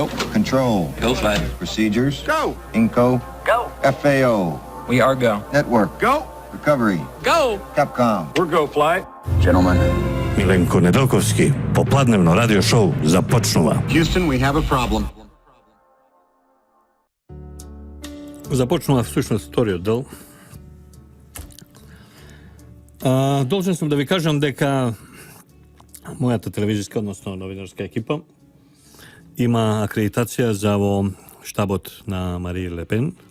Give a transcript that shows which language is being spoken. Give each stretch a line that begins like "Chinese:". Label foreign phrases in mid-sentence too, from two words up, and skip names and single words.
English: Control. Go flight. Procedures. Go. Inco. Go. FAO. We are go. Network. Go. Recovery. Go. Capcom. We're go flight. Gentlemen.
Macedonian: Milenko Nedeljkovski, попладневно радио шоу започнала.
English: Houston, we have a problem.
Macedonian: Започнала всушност вториот дел. Должен сум да ви кажам дека мојата телевизиска, односно новинарска екипа има акредитација за во штабот на Мари Ле Пен.